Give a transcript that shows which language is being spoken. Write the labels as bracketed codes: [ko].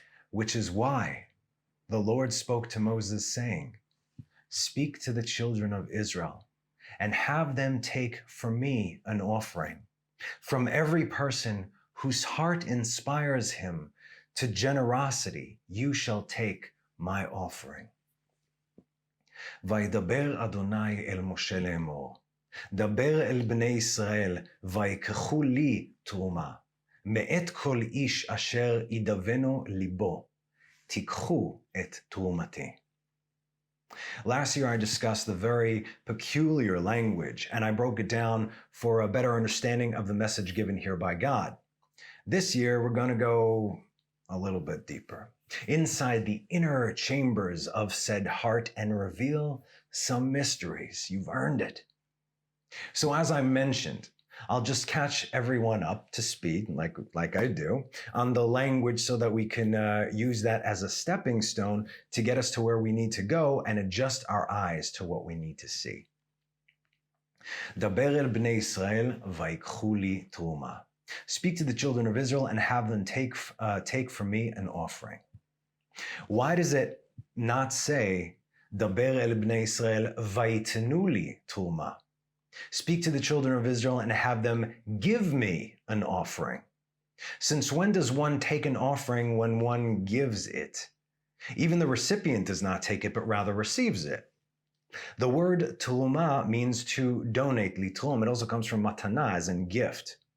[en] Which is why the Lord spoke to Moses saying, "Speak to the children of Israel and have them take for me an offering from every person whose heart inspires him to generosity. You shall take my offering." [he] וידבר אדוני אל משה לאמור, דבר אל בני ישראל, ויקחו לי תרומה, מאת כל איש אשר ידבנו ליבו, תיקחו את תרומתי. [en] Last year I discussed the very peculiar language, and I broke it down for a better understanding of the message given here by God. This year we're going to go a little bit deeper, inside the inner chambers of said heart, and reveal some mysteries. You've earned it. So as I mentioned, I'll just catch everyone up to speed, like I do, on the language so that we can use that as a stepping stone to get us to where we need to go and adjust our eyes to what we need to see. [he] דבר אל בני ישראל ויקחו לי תרומה. [en] Speak to the children of Israel and have them take from me an offering. Why does it not say, [he] דבר אל בני ישראל ויתנו לי תרומה? [en] Speak to the children of Israel and have them give me an offering. Since when does one take an offering when one gives it? Even the recipient does not take it, but rather receives it. The word teruma means to donate, litrom. It also comes from matana, as in gift.